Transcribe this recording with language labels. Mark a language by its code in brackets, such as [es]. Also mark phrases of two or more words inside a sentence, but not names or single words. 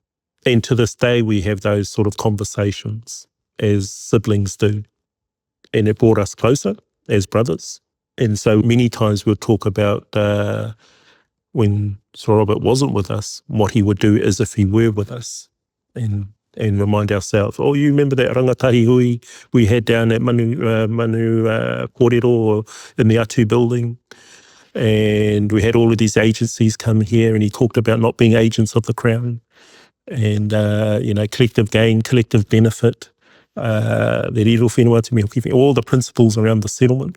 [en] And to this day, we have those sort of conversations as siblings do. And it brought us closer as brothers. And so many times we'll talk about when Sir Robert wasn't with us, what he would do as if he were with us and remind ourselves, oh, you remember that [mi] rangatahi hui [en] we had down at Manu Kōrero in the Atu building? And we had all of these agencies come here and he talked about not being agents of the Crown and, collective gain, collective benefit, all the principles around the settlement.